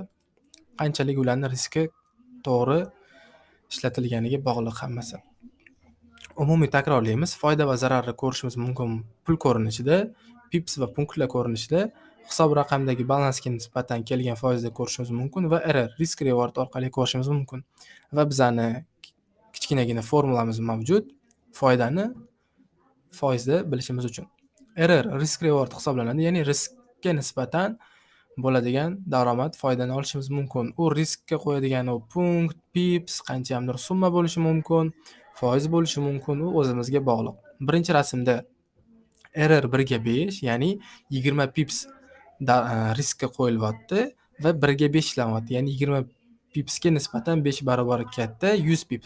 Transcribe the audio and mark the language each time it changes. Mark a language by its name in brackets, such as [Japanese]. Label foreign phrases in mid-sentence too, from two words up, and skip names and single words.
[Uzbek] Qanchalik ularning riski to'g'ri ishlatilganiga bog'liq hammasi. Umumiy takrorlaymiz. Foyda va zararni ko'rishimiz mumkin pul ko'rinishida, pips va punktlar ko'rinishida, hisob raqamdagi balansga nisbatan kelgan foizni ko'rishimiz mumkin va [English] error risk reward [Uzbek] orqali ko'rishimiz mumkin. Va bizani kichkinagina formulamiz mavjud. Foydani foizda bilishimiz uchun. [English] Error risk reward [Uzbek] hisoblanadi, ya'ni riskka nisbatan bo'ladigan daromad foydani olishimiz mumkin. U riskka qo'yadigan u punkt, pips, qanchadir summa bo'lishi mumkin, foiz bo'lishi mumkin, u o'zimizga bog'liq. Birinchi rasmda error 1/5, ya'ni 20 pips riskka qo'yilyapti va 1/5 ishlanyapti, ya'ni 20 pipsga nisbatan 5 barobar katta 100 pips.